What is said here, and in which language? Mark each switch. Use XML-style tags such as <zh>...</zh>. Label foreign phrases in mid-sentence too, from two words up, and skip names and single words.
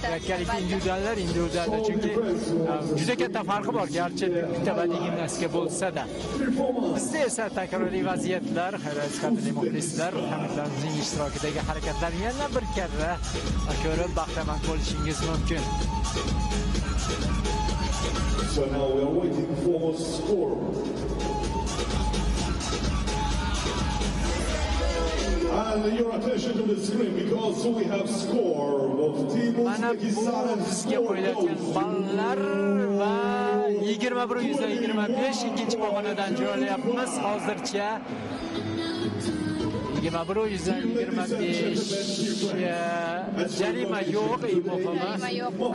<uz>Yakkalik individuallar, chunki juda katta farqi bor, garchi bitta badiiy gimnastika bo'lsa-da. Bizda esa takroriy vaziyatlar, qadrli muxlislar, hamyurtlarimizning ishtirokidagi harakatlarni yana bir karra ko'rib bahramand bo'lishingiz mumkin.</uz> <en>So now we are waiting for a score. And your attention to the screen because we have score of Team</en> <uz>Mana bu bizga qo'yilayotgan ballar va 21-25 ikkinchi pog'onadan jo'rayapmiz. Hozircha 21-25 jarima yo'q, Jarima yo'q.</uz>